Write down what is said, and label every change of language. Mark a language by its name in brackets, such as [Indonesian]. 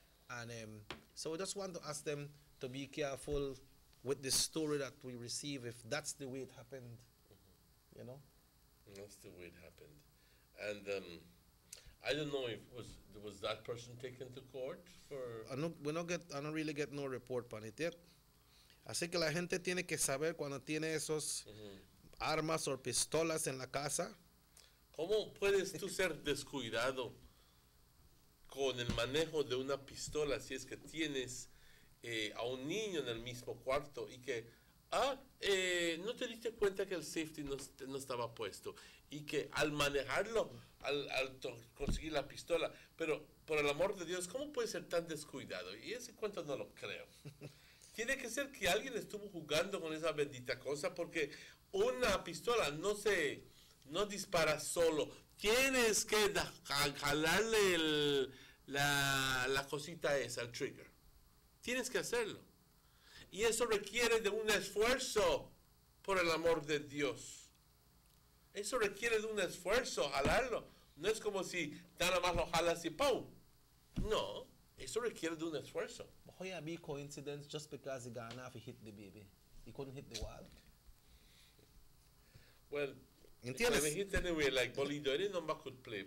[English] And so we just want to ask them to be careful with the story that we receive, if that's the way it happened, you know? That's the way it happened. And I don't know if was that person taken to court for... I don't really get no report on it yet. [Spanish] Así que la gente tiene que saber cuando tiene esos armas o pistolas en la casa. ¿Cómo puedes tú ser descuidado con el manejo de una pistola si es que tienes a un niño en el mismo cuarto y que no te diste cuenta que el safety no estaba puesto y que al manejarlo, al conseguir la pistola, pero por el amor de Dios, ¿cómo puedes ser tan descuidado? Y ese cuento no lo creo. Tiene que ser que alguien estuvo jugando con esa bendita cosa, porque una pistola no dispara solo. Tienes que jalarle la cosita esa, el trigger. Tienes que hacerlo. Y eso requiere de un esfuerzo, por el amor de Dios. Eso requiere de un esfuerzo, jalarlo. No es como si nada más lo jalas y ¡pum! No, eso requiere de un esfuerzo. [English] How can be coincidence just because he got enough, he hit the baby? He couldn't hit the wall. Well, if he hit anyway, like Bolido, any number could play.